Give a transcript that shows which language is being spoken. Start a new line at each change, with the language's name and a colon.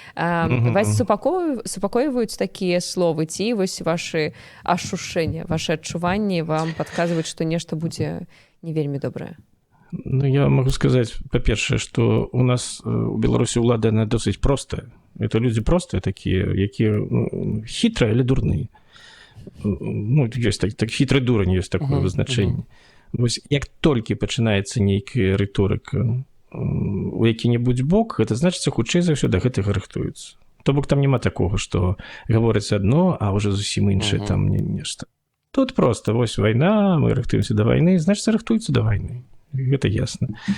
Belarusian: Вас супакойваюць такія словы, ці вось ваши ашушэнні, ваши адчуванні вам падказваюць, што нешта будзе не вельмі добрае?
Russian: Ну, я могу сказать, по-першае, что у нас
Belarusian: у Беларусі ўлада,
Russian: она досыць простая. Это люди простые такие,
Belarusian: якія
Russian: хитрые или дурные. Ну, есть так хитрый дурань, есть такое вызначэнне.
Belarusian: Вось, як толькі пачынаецца нейкая рыторыка у які-небудзь бок, гэта значыць, хутчэй за ўсё да гэтага рыхтуюцца. То бок там няма такога, што гаворыць адно, а ўжо зусім іншае там нешта. Тут просто вось вайна, мы рыхтуемся да вайны, значыць, рыхтуюцца да вайны. Гэта ясна.